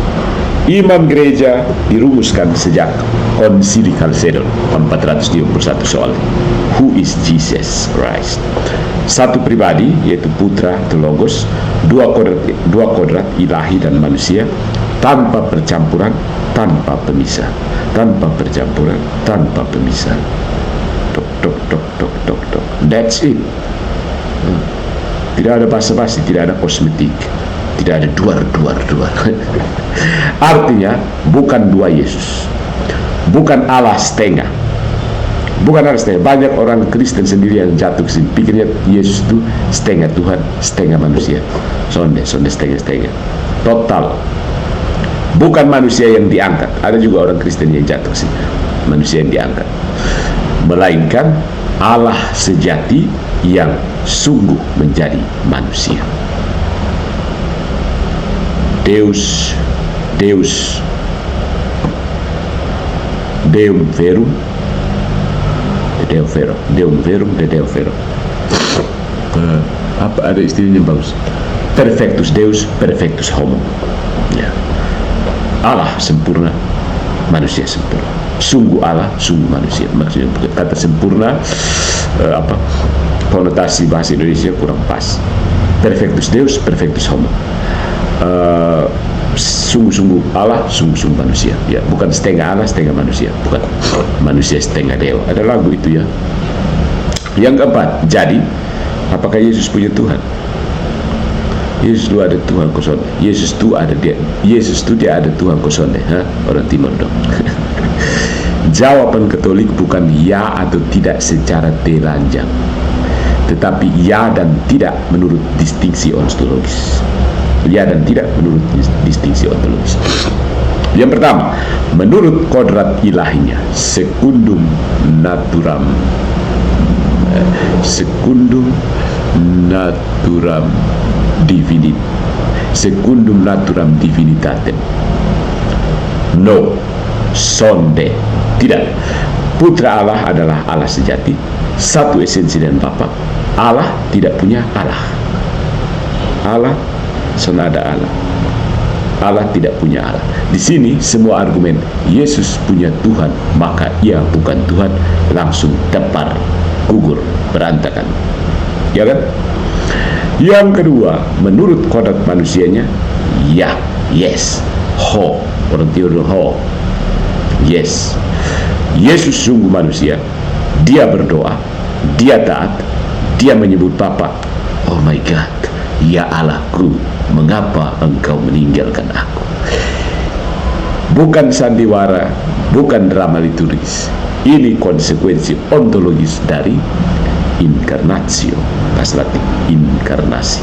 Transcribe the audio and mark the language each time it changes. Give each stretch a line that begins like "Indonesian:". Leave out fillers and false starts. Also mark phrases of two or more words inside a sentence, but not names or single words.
Indonesian: Iman gereja dirumuskan sejak Konsili Chalcedon 451 soal
English: Who is Jesus Christ?
Indonesian: Satu pribadi, yaitu Putra atau Logos, dua kodrat ilahi dan manusia, tanpa percampuran, tanpa pemisah. Tanpa percampuran, tanpa pemisah. Tok, tok, tok, tok, tok, tok.
English: That's it.
Indonesian: Tidak ada basa-basi, tidak ada kosmetik, tidak ada duar. Artinya bukan 2 Yesus, bukan Allah setengah, bukan Allah setengah. Banyak orang Kristen sendiri yang jatuh ke sini, pikirnya Yesus itu setengah Tuhan, setengah manusia. Sonde setengah. Total. Bukan manusia yang diangkat. Ada juga orang Kristen yang jatuh ke sini, manusia yang diangkat, melainkan Allah sejati yang sungguh menjadi manusia.
Latin: Deus Deum verum de Deo verum.
Indonesian: Apa ada istilahnya bagus?
Latin: Perfectus Deus, perfectus homo.
Indonesian: Ya. Allah sempurna, manusia sempurna. Sungguh Allah, sungguh manusia. Maksudnya kata sempurna konotasi bahasa Indonesia kurang pas.
Latin: Perfectus Deus, perfectus homo.
Indonesian: Sungguh-sungguh Allah, sungguh-sungguh manusia. Ya, bukan setengah Allah, setengah manusia. Bukan manusia setengah dewa. Ada lagu itu ya. Yang keempat, jadi apakah Yesus punya Tuhan? Yesus itu ada Tuhan kosong. Yesus itu dia ada Tuhan kosong deh. Orang Timur dong. Jawaban Katolik bukan ya atau tidak secara telanjang, tetapi ya dan tidak menurut distingsi ontologis. Ya dan tidak menurut distingsi ontologis. Yang pertama, menurut kodrat ilahinya,
Latin: secundum naturam divinitatem.
Indonesian: No, sonde, tidak. Putra Allah adalah Allah sejati, satu esensi dan Bapa. Allah tidak punya Allah. Allah senada Allah. Allah tidak punya Allah. Di sini semua argumen Yesus punya Tuhan, maka ia bukan Tuhan, langsung tepar, gugur, berantakan. Ya kan? Yang kedua, menurut kodrat manusianya, ya, yes, ho, orang Tionghoa ho, yes. Yesus sungguh manusia, dia berdoa, dia taat, dia menyebut Bapa.
English: Oh my God,
Indonesian: ya Allahku, mengapa engkau meninggalkan aku? Bukan sandiwara, bukan drama liturgis. Ini konsekuensi ontologis dari inkarnatio, bahasa Latin inkarnasi.